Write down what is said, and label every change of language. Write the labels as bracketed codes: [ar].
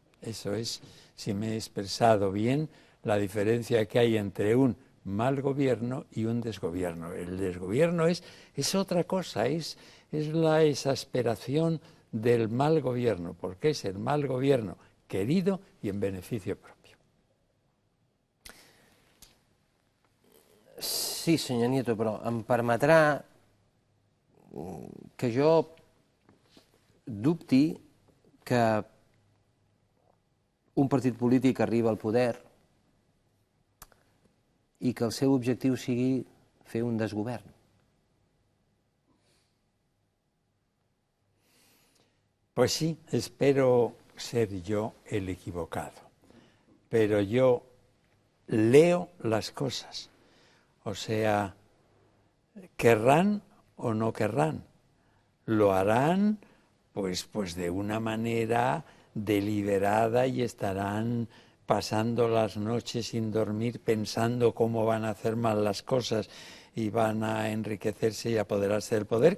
[es] Eso es, si me he expresado bien, la diferencia que hay entre un mal gobierno y un desgobierno. El desgobierno es otra cosa, es la exasperación del mal gobierno, porque es el mal gobierno querido y en beneficio propio. [ca] Sí, senyor Nieto, però em permetrà que jo dubti que un partit polític arriba al poder i que el seu objectiu sigui fer un desgovern. [es] Pues sí, espero ser yo el equivocado, pero yo leo las cosas. O sea, querrán o no querrán, lo harán pues de una manera deliberada y estarán pasando las noches sin dormir pensando cómo van a hacer mal las cosas y van a enriquecerse y apoderarse del poder.